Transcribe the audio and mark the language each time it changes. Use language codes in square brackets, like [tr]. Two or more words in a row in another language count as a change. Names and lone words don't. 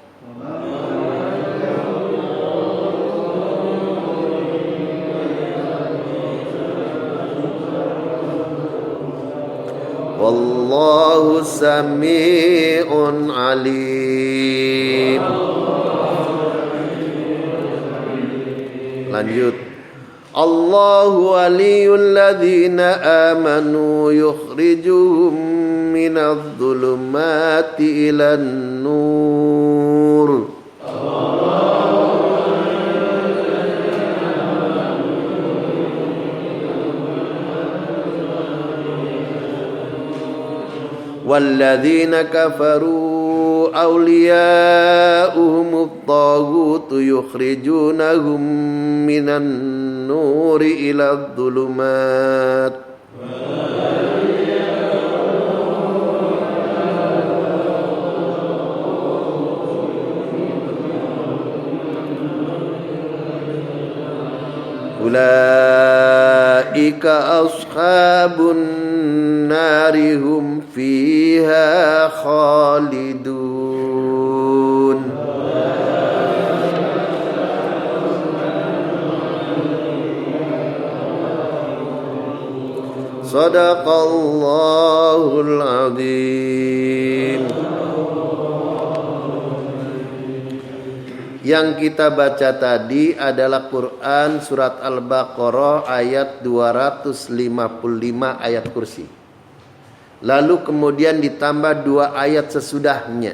[ar] والله سميع عليم. [id] Lanjut. [ar] الله ولي الذين آمنوا يخرجهم من الظلمات إلى النور. والذين كفروا أولياؤهم الطاغوت يخرجونهم من النور إلى الظلمات. أولئك أصحاب النار هم فيها خالدون. صدق الله العظيم. [id] Yang kita baca tadi adalah Quran surat Al-Baqarah ayat 255 ayat kursi. lalu kemudian ditambah 2 ayat sesudahnya.